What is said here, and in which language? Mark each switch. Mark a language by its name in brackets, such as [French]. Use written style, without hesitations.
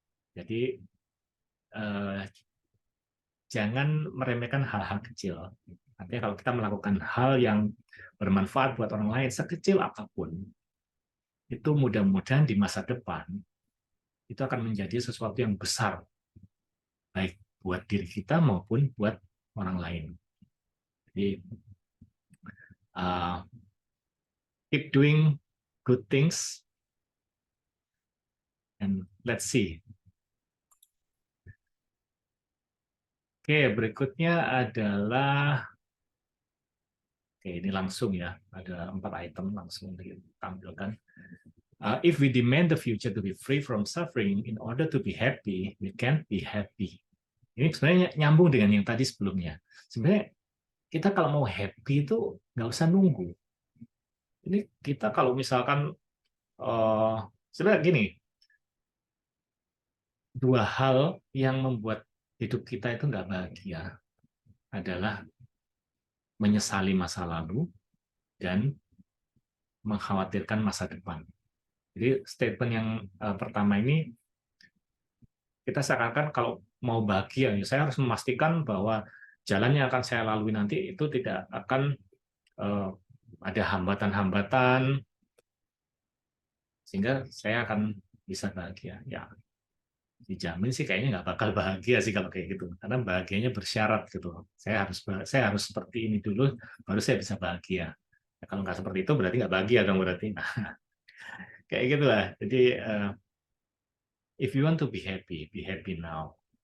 [Indonesian] Jadi eh, jangan meremehkan hal-hal kecil. Artinya kalau kita melakukan hal yang bermanfaat buat orang lain sekecil apapun, itu mudah-mudahan di masa depan itu akan menjadi sesuatu yang besar, baik buat diri kita maupun buat orang lain. [English] Jadi uh, keep doing good things and let's see. [Indonesian] Oke, berikutnya adalah ini langsung ya, ada 4 item langsung ditampilkan. [English] If we demand the future to be free from suffering in order to be happy, we can't be happy. [Indonesian] Ini sebenarnya nyambung dengan yang tadi sebelumnya. Sebenarnya kita kalau mau happy itu nggak usah nunggu. Ini kita kalau misalkan sebenarnya gini, dua hal yang membuat hidup kita itu nggak bahagia adalah menyesali masa lalu dan mengkhawatirkan masa depan. Jadi statement yang pertama ini kita seakan-akan kalau mau bahagia, ya saya harus memastikan bahwa jalan yang akan saya lalui nanti itu tidak akan ada hambatan-hambatan sehingga saya akan bisa bahagia. Ya, dijamin sih kayaknya nggak bakal bahagia sih kalau kayak gitu, karena bahagianya bersyarat gitu. Saya harus seperti ini dulu, baru saya bisa bahagia. Ya, kalau nggak seperti itu berarti nggak bahagia dong berarti. Nah, kayak gitulah. [English] Jadi if you want to be happy now.